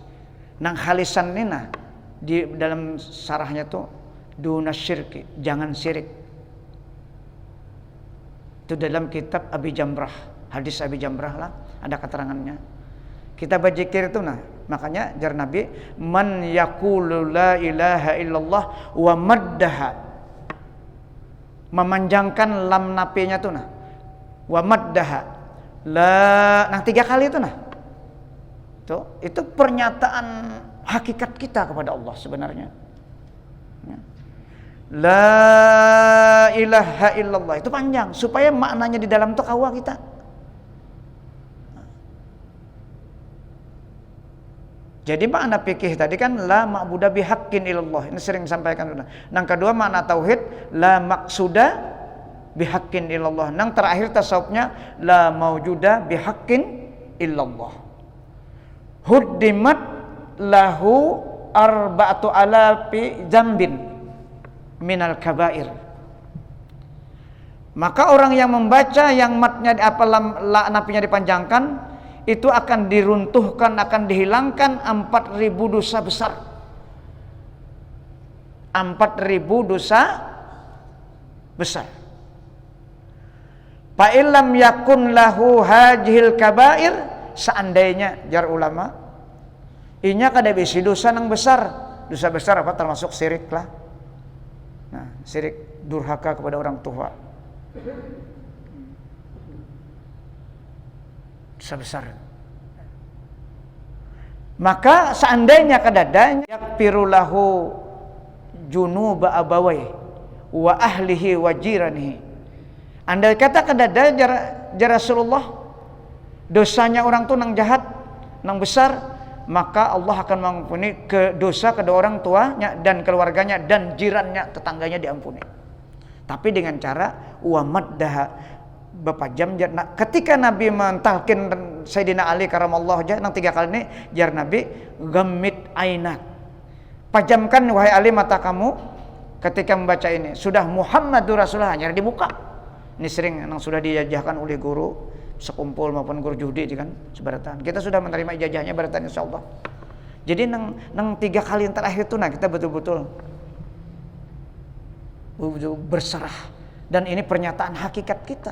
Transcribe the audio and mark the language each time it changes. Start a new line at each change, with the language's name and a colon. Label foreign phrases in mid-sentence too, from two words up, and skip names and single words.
Banjar: Nang khalisan nina di dalam sarahnya tuh
Arabic: دون شرك,
Banjar: jangan syirik. Itu dalam kitab Abi Jamrah, hadis Abi Jamrah lah ada keterangannya. Kita berzikir itu nah, makanya jar Nabi
Arabic: من يقول لا إله إلا الله ومدها,
Banjar: memanjangkan lam napinya tuh nah,
Arabic: ومدها لا,
Banjar: nah 3 kali itu nah.
Indonesian: Tuh, itu pernyataan hakikat kita kepada Allah sebenarnya.
Banjar: La ilaha illallah itu panjang supaya maknanya di dalam tuh kawa kita.
Indonesian: Jadi makna fikih tadi kan
Arabic: لا معبود بحق إلا الله.
Indonesian: Ini sering sampaikan.
Banjar: Nang kedua makna tauhid
Arabic: لا مقصود بحق إلا الله.
Banjar: Nang terakhir tasawufnya
Arabic: لا موجود بحق إلا الله. هدمت له أربعة آلاف ذنب من الكبائر.
Indonesian: Maka orang yang membaca yang matnya apa napinya dipanjangkan itu akan diruntuhkan, akan dihilangkan 4.000 dosa besar. 4.000 dosa besar.
Arabic: فإن لم يكن له هذه الكبائر,
Banjar: seandainya jar ulama inya kada bisi dosa nang besar.
Indonesian: Dosa besar apa termasuk syirik lah. Nah, syirik durhaka kepada orang tua. Dosa besar.
Banjar: Maka seandainya kadadanya
Arabic: يغفر له ذنوب أبويه وأهله وجيرانه.
Banjar: Andai kata kadada jar Rasulullah dosanya orang tuh nang jahat, nang besar,
Indonesian: maka Allah akan mengampuni dosa kedua orang tuanya dan keluarganya dan jirannya, tetangganya diampuni.
Banjar: Tapi dengan cara
Arabic: ومدها
Banjar: Bapak jam ketika Nabi mentalkin Sayyidina Ali karamallahu wajhah nang 3 kali ini jar Nabi
Arabic: غمض عينك.
Banjar: Pajamkan wahai Ali mata kamu ketika membaca ini. Sudah Muhammadur Rasulullah hanya dibuka. Ini sering nang sudah dijajahkan oleh guru sekumpul maupun guru judi kan sebaratan. Kita sudah menerima ijazahnya baratan insyaallah. Jadi nang 3 kali yang terakhir itu nah kita betul-betul berserah dan ini pernyataan hakikat kita.